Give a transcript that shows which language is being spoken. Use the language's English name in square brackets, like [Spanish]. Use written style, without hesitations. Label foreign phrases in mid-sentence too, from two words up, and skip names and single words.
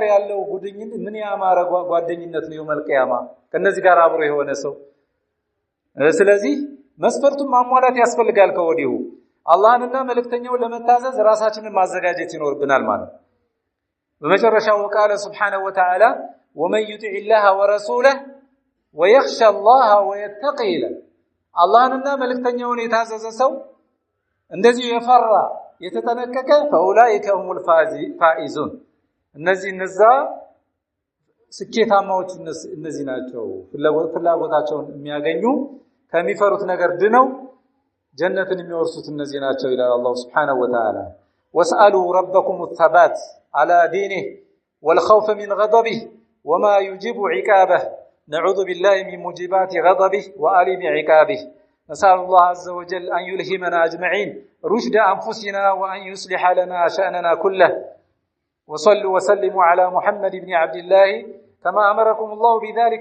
[Amharic] ያለው ጉድኝት ምን ያማረ ጓደኝነት ነው [Arabic] يوم القيامة [Amharic] ከነዚህ ጋር አብሮ የሆነ ሰው ስለዚህ መስፈርቱን ማሟላት ያስፈልጋል ከወዲሁ አላህንና መልእክተኛውን ለመታዘዝ ራሳችንን ማዘጋጀት ይኖርብናል ማለት በመጨረሻው ቃል [Arabic] سبحانه وتعالى ومن يطع الله ورسوله ويخشى الله ويتقي له [Amharic] አላህንና መልእክተኛውን የታዘዘ ሰው እንደዚህ የፈራ የተጠነቀቀ [Arabic] فاولئك هم الفائزون [Amharic] እነዛ ስኬታማዎች እነዚህ ናቸው ፍላጎታቸውን የሚያገኙ ከሚፈሩት ነገር ድነው ጀነትን የሚወርሱት እነዚህ ናቸው ይላል አላህ [Arabic] سبحانه وتعالى واسألوا ربكم الثبات على دينه والخوف من غضبه وما يجيب عقابه نعوذ بالله من موجبات غضبه وآلم عقابه نسأل الله عز وجل أن يلهمنا أجمعين رشد أنفسنا وأن يصلح لنا شأننا كله وصلوا وسلموا على محمد بن عبد الله كما أمركم الله بذلك